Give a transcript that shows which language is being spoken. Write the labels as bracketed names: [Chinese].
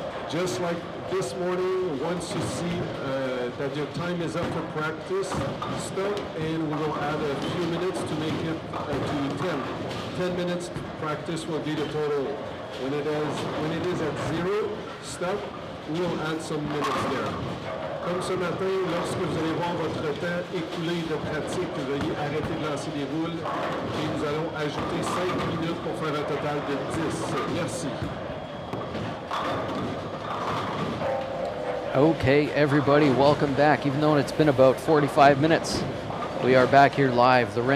[English] Just like this morning, once you see that your time is up for practice, stop and we will add a few minutes to make it to 10. 10 minutes practice will be the total. When it is at 0, stop, we will add some minutes there. [French] Comme ce matin, lorsque vous allez voir votre temps écoulé de pratique, veuillez arrêter de lancer des boules et nous allons ajouter 5 minutes pour faire un total de 10. Merci. [English] Okay, everybody, welcome back. Even though it's been about 45 minutes, we are back here live.